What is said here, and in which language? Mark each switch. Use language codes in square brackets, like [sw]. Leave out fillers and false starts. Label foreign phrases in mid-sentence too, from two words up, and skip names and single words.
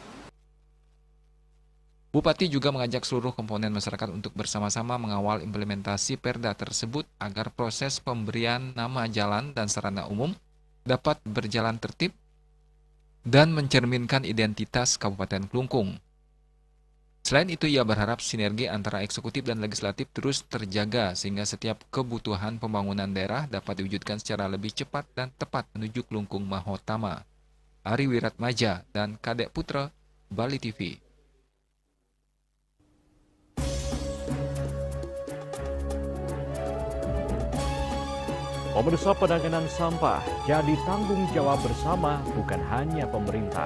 [id] Bupati juga mengajak seluruh komponen masyarakat untuk bersama-sama mengawal implementasi Perda tersebut agar proses pemberian nama jalan dan sarana umum dapat berjalan tertib dan mencerminkan identitas Kabupaten Klungkung. Selain itu, ia berharap sinergi antara eksekutif dan legislatif terus terjaga sehingga setiap kebutuhan pembangunan daerah dapat diwujudkan secara lebih cepat dan tepat menuju Klungkung Mahotama. Ari Wiratmaja dan Kadek Putra, Bali TV. Pemirsa, penanganan sampah jadi tanggung jawab bersama, bukan hanya pemerintah.